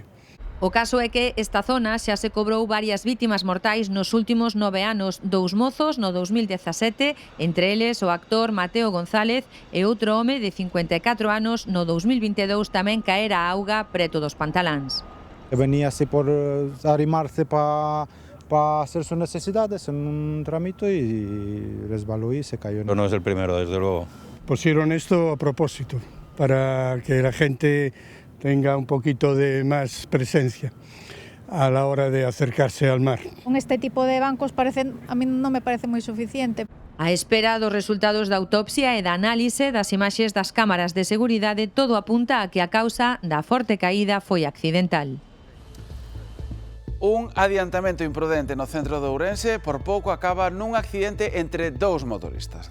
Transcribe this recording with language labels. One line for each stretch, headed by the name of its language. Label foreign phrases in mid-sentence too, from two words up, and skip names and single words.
Galician: O caso é que esta zona xa se cobrou varias vítimas mortais nos últimos 9 anos, 2 mozos no 2017, entre eles o actor Mateo González e outro home de 54 anos no 2022 tamén caera a auga preto dos pantaláns.
Spanish: Veníase por arrimarse para para hacer sus necesidades en un tramito y resbaló y se cayó. No es el primero, desde luego. Pusieron esto a propósito, para que la gente tenga un poquito de más presencia a la hora de acercarse al mar. Con este tipo de bancos a mí
Galician: non me parece moi suficiente. A espera dos resultados da autopsia e da análise das imaxes das cámaras de seguridade, todo apunta a que a causa da forte caída foi accidental. Un adiantamento imprudente no centro de Ourense por pouco acaba nun accidente entre dous motoristas.